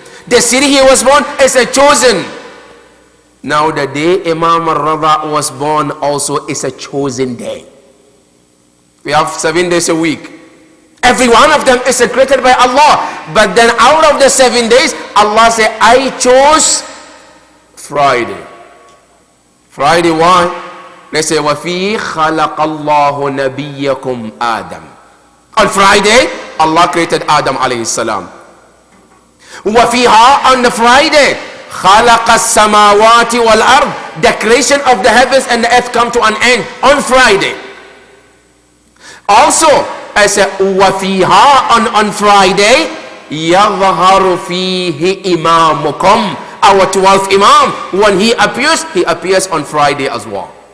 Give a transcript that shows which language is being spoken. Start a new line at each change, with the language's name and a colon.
English: The city he was born is a chosen. Now the day Imam Rada was born also is a chosen day. We have 7 days a week. Every one of them is created by Allah. But then out of the 7 days, Allah said, I chose Friday. Friday, why? They say,
Arabic: وَفِي خَلَقَ اللَّهُ نَبِيَّكُمْ آدَمَ.
English: On Friday, Allah created Adam alayhi salam.
Arabic: وَفِيهَا,
English: on the Friday,
Arabic: خَلَقَ السَّمَاوَاتِ وَالْأَرْضِ.
English: The creation of the heavens and the earth come to an end on Friday. Also, I said,
Arabic: وَفِيهَا,
English: on Friday,
Arabic: يَظْهَرُ فِيهِ إِمَامُكُمْ.
English: Our 12th Imam, when he appears on Friday as well.